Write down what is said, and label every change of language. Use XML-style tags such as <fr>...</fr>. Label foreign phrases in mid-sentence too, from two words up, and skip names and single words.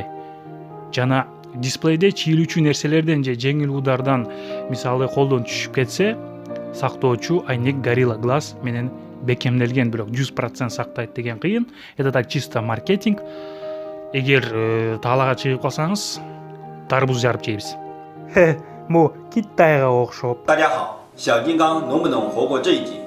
<ky>Жана дисплейде чийилүүчү нерселерден же жеңил удардан, мисалы колдон түшүп кетсе, сактоочу айнек Gorilla Glass менен бекемделген, бирок 100% сактайт деген кыйын.</ky> <ru>Это так чисто маркетинг.</ru> <ky>Эгер таалага чыгып калсаңыз, тарбуз жарып жейбиз. Бул Китайга окшоп.</ky> <zh>大家好，小金刚能不能活过这一集？</zh>